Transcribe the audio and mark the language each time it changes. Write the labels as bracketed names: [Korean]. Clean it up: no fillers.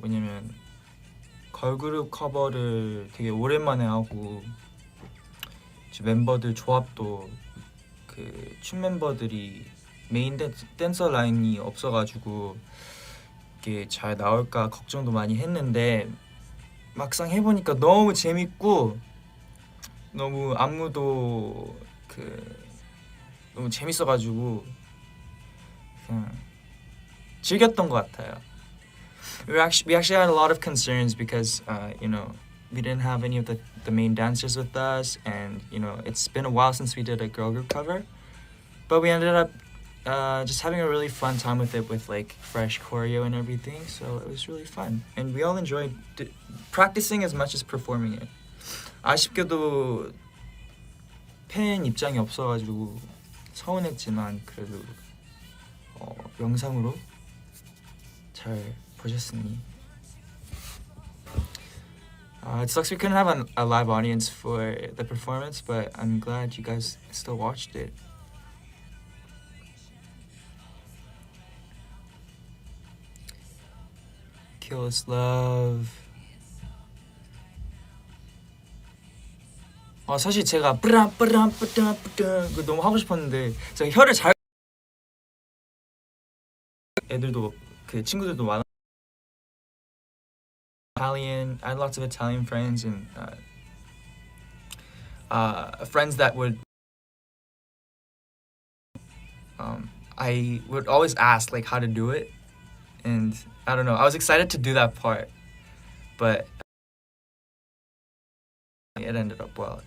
[Korean] 왜냐면 걸그룹 커버를 되게 오랜만에 하고 멤버들 조합도 그 춤 멤버들이 메인 댄서 라인이 없어가지고 이게 잘 나올까 걱정도 많이 했는데 막상 해보니까 너무 재밌고 너무 안무도 너무 재밌어가지고 그냥 즐겼던 것 같아요. [English] We actually had a lot of concerns because we didn't have any of the main dancers with us, and it's been a while since we did a girl group cover, but we ended up just having a really fun time with it, with like fresh choreo and everything. So it was really fun, and we all enjoyed practicing as much as performing it. [Korean] 아쉽게도 팬 입장이 없어가지고 서운했지만 그래도 영상으로 잘 보셨으니. [English] It sucks we couldn't have a live audience for the performance, but I'm glad you guys still watched it. Kill This Love. [Korean] 사실 제가 뿌람 그거 너무 하고 싶었는데 제가 혀를 잘 애들도 그 친구들도 많아. [English] Italian. I had lots of Italian friends and friends that would I would always ask like how to do it, and I don't know, I was excited to do that part, but it ended up well.